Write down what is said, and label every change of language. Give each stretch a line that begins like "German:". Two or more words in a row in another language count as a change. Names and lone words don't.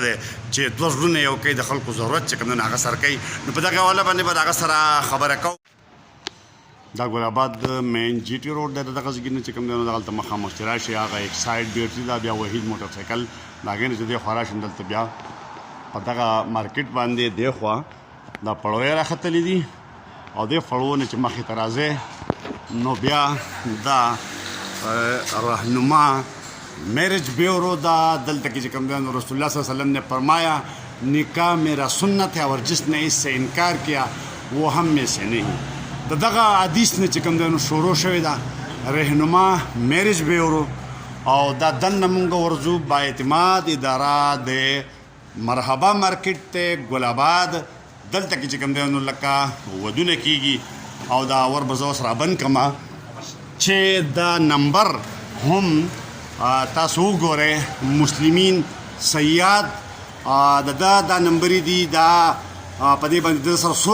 Pashto: دی چې دوه زړونه یو کوي د خلکو ضرورت چې کوم دی نو هغه سره کوي نو په دغه والا باندې به د هغه سره خبره کوو دا ګل آباد مین جی ټي روډ دی دغه ځای نه چې کوم دی نو دغلته مخامخ چې راشي هغه ایک سایډ بیټري دا بیا وحید موټر سایکل د هغې نه چې دی خوا راشي دلته بیا په دغه مارکیټ باندې دی خوا دا پړوی راختلی دي او دې پړو نه چې مخې ته راځې نو بیا دا رهنما میرج بیورو دا دلته کې چې کوم دی نو
Urdu: رسول الله صلی الله علیه وسلم نے فرمایا نکاح میرا سنت ہے اور جس نے اس سے انکار کیا وہ ہم میں سے نہیں
Pashto: د دغه حدیث نه چې کوم دی نو شروع شوې ده رهنما میرج بیورو او دا دننه مونږ ورځو با اعتماد اداره د مرحبا مارکیټ ته ګل آباد دلته کې چې کوم دی نو لکه ودونه کېږي او دا ور به زه اوس رابند کړم چې دا نمبر هم تاسو وګورئ مسلمین سیاد د دا نمبرې دي دا په دې باندې د سره